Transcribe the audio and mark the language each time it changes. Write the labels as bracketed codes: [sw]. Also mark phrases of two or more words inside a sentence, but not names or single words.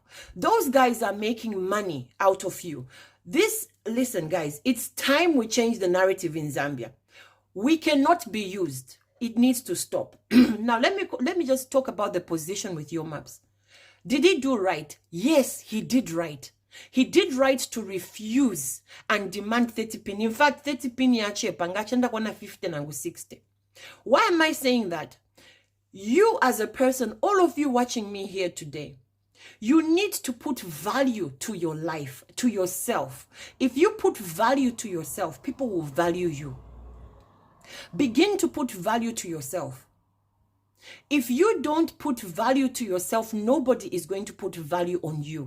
[en] Those guys are making money out of you. Listen, guys, it's time we change the narrative in Zambia. We cannot be used. It needs to stop. Now, let me just talk about the position with your maps. Did he do right? Yes, he did right. He did right to refuse and demand 30 pin. In fact, [bem] 30 pin yache pangachenda kwana 50 nangu 60. [en] Why am I saying that? You as a person, all of you watching me here today, you need to put value to your life, to yourself. If you put value to yourself, people will value you. Begin to put value to yourself. If you don't put value to yourself, nobody is going to put value on you.